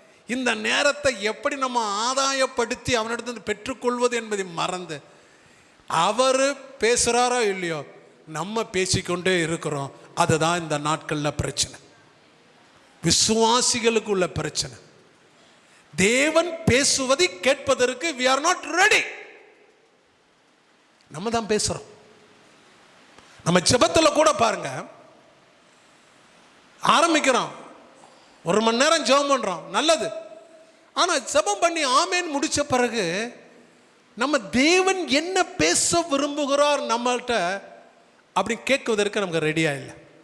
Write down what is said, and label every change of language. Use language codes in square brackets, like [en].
[ta] இந்த நேரத்தை எப்படி நம்ம ஆதாயப்படுத்தி அவனிடத்தில் பெற்றுக்கொள்வது என்பதை மறந்து அவர் பேசுகிறாரோ இல்லையோ நம்ம பேசிக்கொண்டே இருக்கிறோம். அதுதான் இந்த நாட்களில் பிரச்சனை, விசுவாசிகளுக்கு உள்ள பிரச்சனை. தேவன் பேசுவதை கேட்பதற்கு [en] we are not ready. [ta] நம்ம தான் பேசுகிறோம். நம்ம ஜெபத்தில் கூட பாருங்க, ஆரம்பிக்கிறோம், 1 மணி நேரம் ஜெபம் பண்ணுறோம், நல்லது. ஆனால் ஜெபம் பண்ணி ஆமேன் முடித்த பிறகு நம்ம தேவன் என்ன பேச விரும்புகிறார் நம்மள்கிட்ட அப்படி கேட்குவதற்கு நமக்கு ரெடியாக இல்லை.